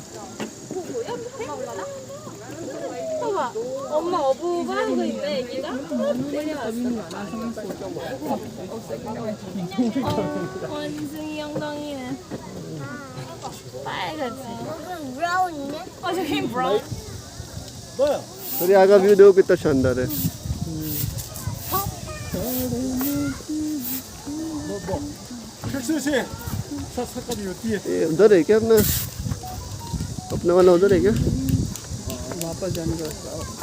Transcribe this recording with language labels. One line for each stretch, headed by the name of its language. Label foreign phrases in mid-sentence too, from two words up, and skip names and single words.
Korean: 봐봐, 엄마 어부가 하고 있네, 애기가. 원숭이 엉덩이는 빨갛지. 여기 브라운이네. 저기 브라운.
Hindi: और यहाँ का व्यू देखो कितना शानदार है। ये उधर है क्या अपना अपना वाला उधर है क्या? वापस जाने का रास्ता।